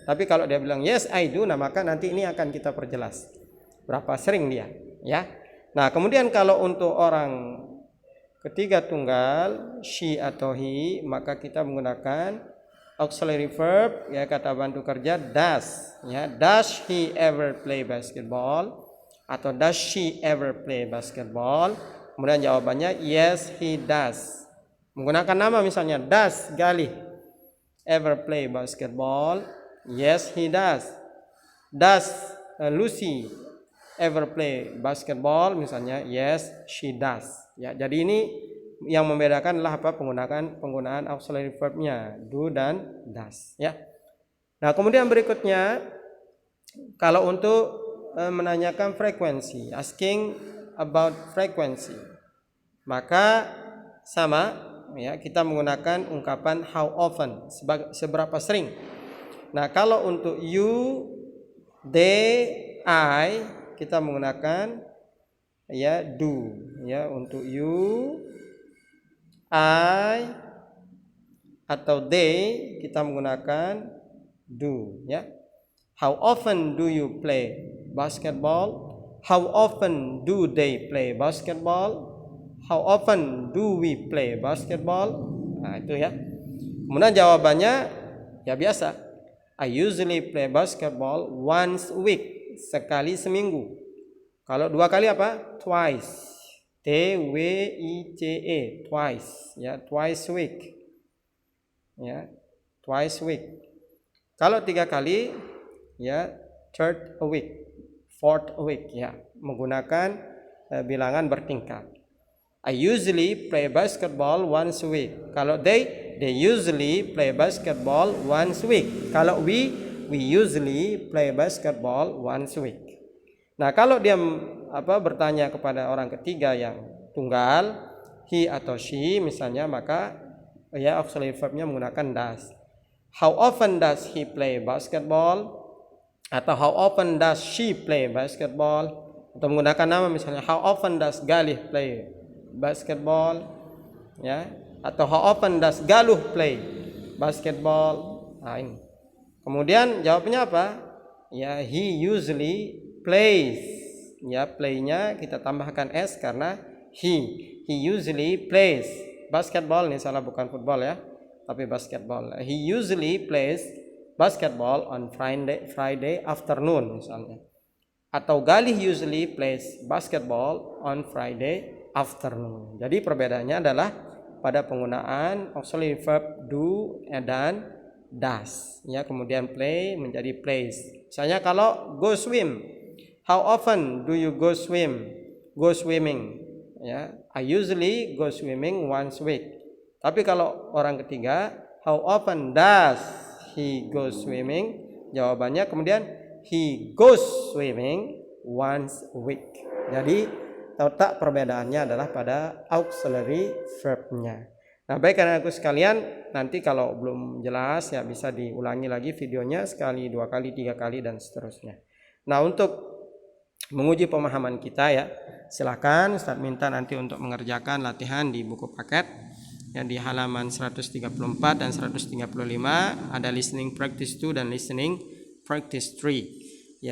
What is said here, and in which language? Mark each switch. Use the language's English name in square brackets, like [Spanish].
[Indonesian] Tapi kalau dia bilang [English] yes I do, [Indonesian] nah maka nanti ini akan kita perjelas berapa sering dia, ya. Nah, kemudian kalau untuk orang ketiga tunggal she atau he, maka kita menggunakan auxiliary verb, ya, kata bantu kerja does. [English] Ya, does he ever play basketball atau does she ever play basketball? [Indonesian] Kemudian jawabannya [English] yes he does. [Indonesian] Menggunakan nama misalnya [English] does Galih ever play basketball? Yes he does. Does Lucy ever play basketball? Misalnya yes she does. [Indonesian] Ya, jadi ini yang membedakan adalah apa? Penggunaan auxiliary verbnya do dan does, ya. Nah, kemudian berikutnya kalau untuk menanyakan frekuensi, [English] asking about frequency, [Indonesian] maka sama ya, kita menggunakan ungkapan [English] how often, [Indonesian] seberapa sering. Nah, kalau untuk you, they, I, kita menggunakan ya do. Ya, untuk you, I atau they kita menggunakan do, ya. [English] How often do you play basketball? How often do they play basketball? How often do we play basketball? [Indonesian] Nah, itu ya. Kemudian jawabannya ya biasa. [English] I usually play basketball once a week, [Indonesian] sekali seminggu. Kalau dua kali apa? [English] Twice. TWICE, twice, ya, twice a week, ya, twice a week. [Indonesian] Kalau tiga kali, ya, [English] third a week, fourth a week, [Indonesian] ya, menggunakan bilangan bertingkat. [English] I usually play basketball once a week. Kalau they usually play basketball once a week. Kalau we usually play basketball once a week. [Indonesian] Nah, kalau dia bertanya kepada orang ketiga yang tunggal, he atau she misalnya, maka ya auxiliary verbnya menggunakan does. [English] How often does he play basketball? Atau how often does she play basketball? [Indonesian] Atau menggunakan nama misalnya, [English] how often does Galih play basketball? Ya, atau how often does Galuh play basketball? [Indonesian] Nah, ini. Kemudian jawabnya apa? Ya, [English] he usually plays. [Indonesian] Ya, play-nya kita tambahkan s karena [English] he usually plays basketball. [Indonesian] Ini salah, bukan football ya, tapi basketball. [English] He usually plays basketball on Friday afternoon [Indonesian] misalnya. [English] Atau Galih usually plays basketball on Friday afternoon. [Indonesian] Jadi perbedaannya adalah pada penggunaan auxiliary verb do dan does. Ya, kemudian play menjadi plays. [English] Misalnya kalau go swim, how often do you go swim? Go swimming. Ya, I usually go swimming once a week. [Indonesian] Tapi kalau orang ketiga, [English] how often does he go swimming? [Indonesian] Jawabannya kemudian [English] he goes swimming once a week. [Indonesian] Jadi letak perbedaannya adalah pada auxiliary verb-nya. Nah, baik anak-anakku sekalian, nanti kalau belum jelas ya bisa diulangi lagi videonya sekali, 2 kali, 3 kali dan seterusnya. Nah, untuk menguji pemahaman kita ya, silakan Ustaz minta nanti untuk mengerjakan latihan di buku paket yang di halaman 134 dan 135 ada listening practice 2 dan listening practice 3.